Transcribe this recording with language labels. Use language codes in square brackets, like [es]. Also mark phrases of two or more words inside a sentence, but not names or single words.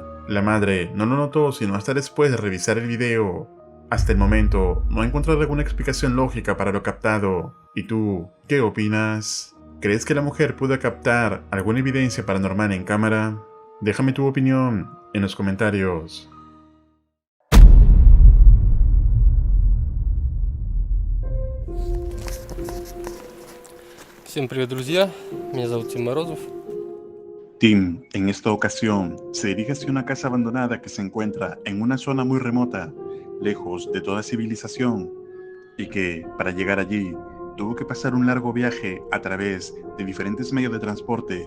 [es] La madre no lo notó sino hasta después de revisar el video. Hasta el momento, no ha encontrado alguna explicación lógica para lo captado. ¿Y tú, qué opinas? ¿Crees que la mujer pudo captar alguna evidencia paranormal en cámara? Déjame tu opinión en los comentarios. [ru] Всем привет, друзья! Меня зовут Тим Морозов. [es] Tim, en esta ocasión, se dirige hacia una casa abandonada que se encuentra en una zona muy remota, lejos de toda civilización, y que, para llegar allí, tuvo que pasar un largo viaje a través de diferentes medios de transporte.